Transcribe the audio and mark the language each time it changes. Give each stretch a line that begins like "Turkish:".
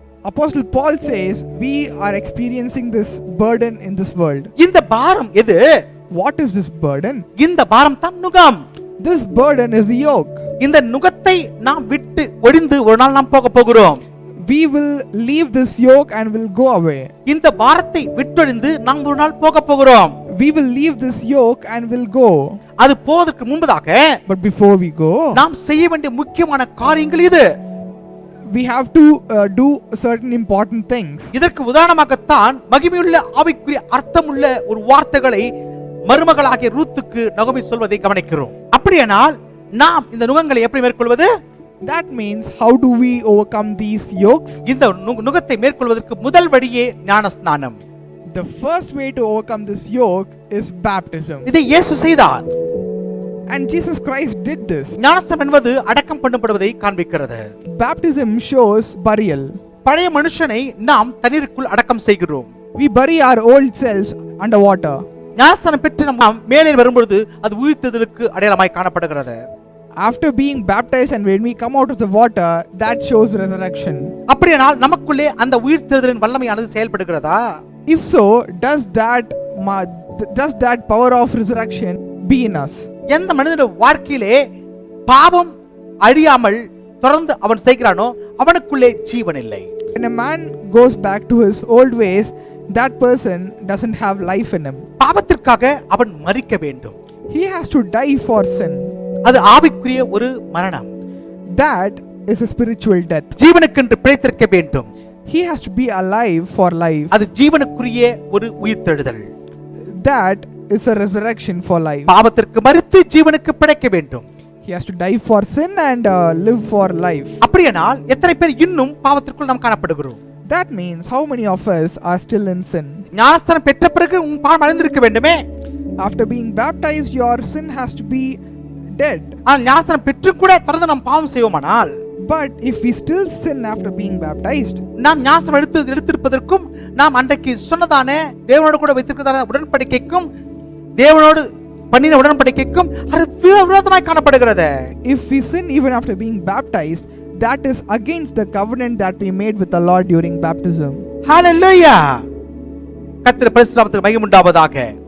English: Apostle Paul says we are experiencing this burden in this world.
Tamil: இந்த பாரம் எது?
English: What is this burden?
Tamil: இந்த பாரம் தான் நுகம்.
English: This burden is the yoke.
Tamil: இந்த நுகத்தை நாம் விட்டு ஒழிந்து ஒரு நாள் நாம் போக போகிறோம்.
English: We will leave this yoke and will go away.
Tamil: இந்த பாரத்தை விட்டொழிந்து நாம் ஒரு நாள் போக போகிறோம்.
English: We will leave this yoke and will go.
Tamil: அது போவதற்கு முன்பதாக
English: But before we go,
Tamil: நாம் செய்ய வேண்டிய முக்கியமான காரியங்கள் இது.
English: we have to do certain important things.
Tamil: இதற்கு உதாரணமாகத்தான் மகிமையுள்ள ஆவிக்குரிய அர்த்தமுள்ள ஒரு வார்த்தைகளை மருமகளாகிய ரூத்துக்கு நகோமி சொல்வதை கவனிக்கிறோம். அப்படியானால் நாம் இந்த நுகங்களை எப்படி மேற்கொள்வது?
English: That means how do we overcome these yokes?
Tamil: இந்த நுகத்தை மேற்கொள்வதற்கு முதல் வழியே ஞானஸ்நானம்.
English: The first way to overcome this yoke is baptism.
Tamil: இதை இயேசு செய்தார்.
English: And Jesus Christ did this.
Tamil: ஞானஸ்நானம் என்பது அடக்கம் பண்ணப்படுவதை காண்பிக்கிறது.
English: Baptism shows burial.
Tamil: பழைய மனுஷனை நாம் தண்ணீருக்குள் அடக்கம் செய்கிறோம்.
English: We bury our old selves underwater.
Tamil: ஞானஸ்நானம் பெற்று நாம் மேலே வரும்பொழுது அது உயிர்த்தெழுதலுக்கு அடையாளமாய் காணப்படுகிறது.
English: After being baptized and when we come out of the water, that shows resurrection.
Tamil: அப்படியானால் நமக்குள்ளே அந்த உயிர்த்தெழுதலின் வல்லமையானது செயல்படுகிறதா?
English: If so, does that power of resurrection be in us?
Tamil: எந்த மனிதனுடைய வாழ்க்கையிலே பாவம் அழியாமல் தொடர்ந்து அவன் செய்கிறானோ அவனுக்குள்ளே ஜீவன் இல்லை.
English: When a man goes back to his old ways, that person doesn't have life in him.
Tamil: பாவத்திற்காக அவன் மரிக்க வேண்டும்.
English: He has to die for sin.
Tamil: அது ஆவிக்குரிய ஒரு மரணம்.
English: That is a spiritual death.
Tamil: ஜீவனுக்கென்று பிழைத்திருக்க வேண்டும்.
English: He has to be alive for life.
Tamil: அது ஜீவனுக்குரிய ஒரு உயிர்த்தெழுதல்.
English: That is a resurrection for life.
Tamil: பாவத்திற்கு மரித்து ஜீவனுக்கு பிழைக்க வேண்டும்.
English: He has to die for sin and live for life.
Tamil: அப்படியானால் எத்தனை பேர் இன்னும் பாவத்திற்குள் நாம் காணப்படுகிறோம்?
English: That means how many of us are still in sin?
Tamil: ஞானஸ்நானம் பெற்ற பிறகு உன் பாவம் அழிந்திருக்க வேண்டுமே.
English: After being baptized, your sin has to be dead.
Tamil: ஆனால் ஞானஸ்நானம் பெற்று கூட தொடர்ந்து நாம் பாவம் செய்வோமானால்,
English: But if we still sin after being baptized,
Tamil: நாம் ஞானஸ்நானம் எடுத்திருப்பதற்கும் நாம் அன்றைக்கு சொன்னதான தேவனோடு கூட வைத்திருக்கிறதான உடன்படிக்கைக்கும் தேவனோடு பண்ணின உடன்படிக்கைக்கும் அது விரோதமாய் காணப்படுகிறது.
English: if we sin even after being baptized, that is against the covenant that we made with the Lord during baptism.
Tamil: ஹalleluya. கர்த்தருடைய பரிசுத்த நாமத்துக்கு மகிமை உண்டாவதாக.